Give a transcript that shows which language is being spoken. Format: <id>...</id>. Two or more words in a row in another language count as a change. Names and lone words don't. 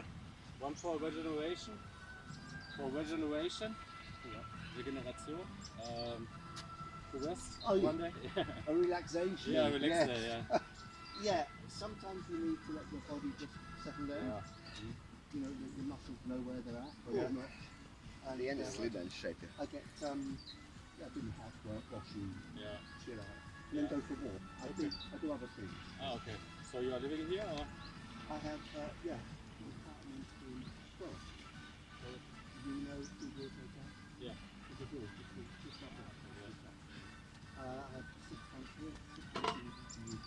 <en>One for regeneration. For regeneration. Yeah. Regeneration. To rest. Oh, yeah. One day. A relaxation. Yeah, relax day. Yeah. Yeah, sometimes you need to let your body just settle down. Yeah. You know, your muscles know where they're at, or Yeah. not. And,</en> <lv>Stieni slidens šeit ir.</lv> <en>I get, I do my housework, washing, Yeah. chill out, and then go for a walk. I do other things. Ah, okay. So you are living here or? I have, an apartment in Perth. You know Google Hotel? Yeah. It's a door, just like that. I have 6 months here, 6 months in the UK.</en>